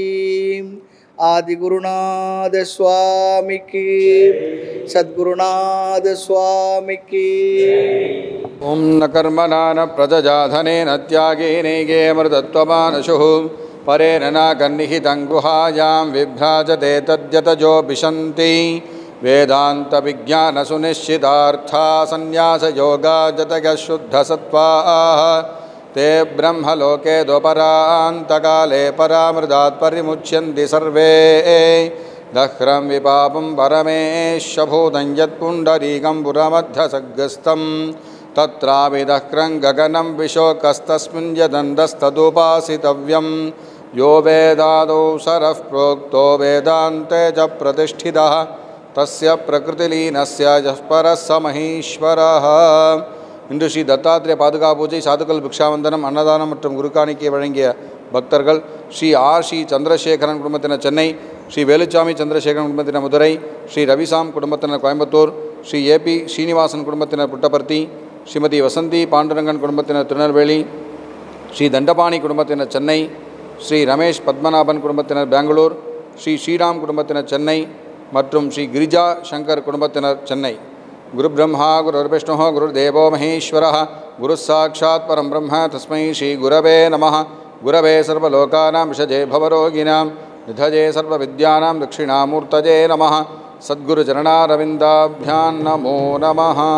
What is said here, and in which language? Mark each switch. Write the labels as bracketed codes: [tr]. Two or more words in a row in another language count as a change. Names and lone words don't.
[ta] ஆதிகுருநாத சுவாமிக்கு சத்குருநாத சுவாமிக்கு. [sa] ओम् न कर्मणा न प्रजाधने न त्यागे नैके अमृतत्वमानशुः परेण नाकं निहितं गुहायां विभ्राजते तद्यतयो विशन्ति वेदान्तविज्ञानसुनिश्चितार्था सन्न्यासयोगा जतयः शुद्धसत्त्वाः ते ब्रह्मलोके द्वपरान्तकाले परामृतात् परिमुच्यन्ति सर्वे दह्रं विपापं परमेशभूतं यत्पुण्डरीकं पुरमध्यसग्रस्तं तत्राभिदह्रं गगनं विशोकस्तस्मिन् यदन्तस्तदुपासितव्यं यो वेदादौ सरः प्रोक्तो वेदान्ते च प्रतिष्ठितः तस्य प्रकृतिलीनस्य यः परः स महेश्वरः. [ta] இன்று ஸ்ரீ தத்தாத்திரேய பாதுகா பூஜை, சாதுக்கள் பிக்ஷாவந்தனம், அன்னதானம் மற்றும் குருக்காணிக்கை வழங்கிய பக்தர்கள் ஸ்ரீ ஆர். ஸ்ரீ சந்திரசேகரன் குடும்பத்தினர் சென்னை, ஸ்ரீ வேலுச்சாமி சந்திரசேகரன் குடும்பத்தினர் மதுரை, ஸ்ரீ ரவிசாம் குடும்பத்தினர் கோயம்புத்தூர், ஸ்ரீ ஏபி ஸ்ரீனிவாசன் குடும்பத்தினர் புட்டபர்த்தி, ஸ்ரீமதி வசந்தி பாண்டுரங்கன் குடும்பத்தினர் திருநெல்வேலி, ஸ்ரீ தண்டபாணி குடும்பத்தினர் சென்னை, ஸ்ரீ ரமேஷ் பத்மநாபன் குடும்பத்தினர் பெங்களூர், ஸ்ரீ ஸ்ரீராம் குடும்பத்தினர் சென்னை மற்றும் ஸ்ரீ கிரிஜா சங்கர் குடும்பத்தினர் சென்னை. [sa] गुरु ब्रह्मा गुरुर्विष्णुः गुरुर्देवो महेश्वरः गुरुः साक्षात् परं ब्रह्म तस्मै श्री गुरवे नमः. गुरवे सर्वलोकानां भिषजे भवरोगिणाम् निधये सर्वविद्यानां दक्षिणामूर्तये नमः. सद्गुरु चरणारविन्दाभ्यां नमो नमः.